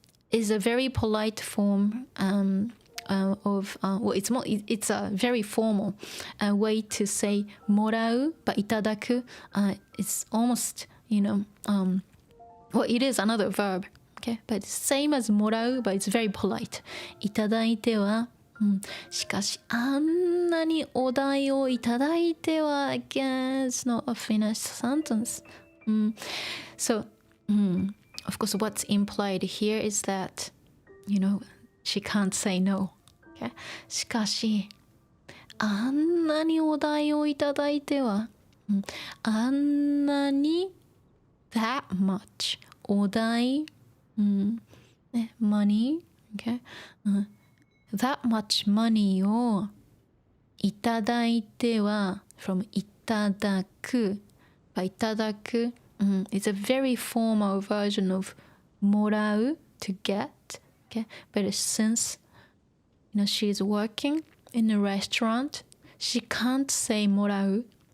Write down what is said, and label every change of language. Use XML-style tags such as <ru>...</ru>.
<en>is a very polite form of well, it's a very formal way to say もらう but いただく it's almost, you know, well, it is another verb, okay, but it's same as もらう but it's very polite.</en> <ja>いただいては、しかしあんなにお題をいただいては</ja> <en>again, it's not a finished sentence. So of course, what's implied here is that, you know, she can't say no. Okay?</en> <ja>しかし、あんなにお題をいただいては、あんなに</ja> <en>that much</en> <ja>お題、money, okay?</ja> <en>that much money</en> <ja>をいただいては</ja> <en>from いただく、いただくit's a very formal version of もらう to get, okay? But since, you know, she's working in a restaurant, she can't say もらう.</en>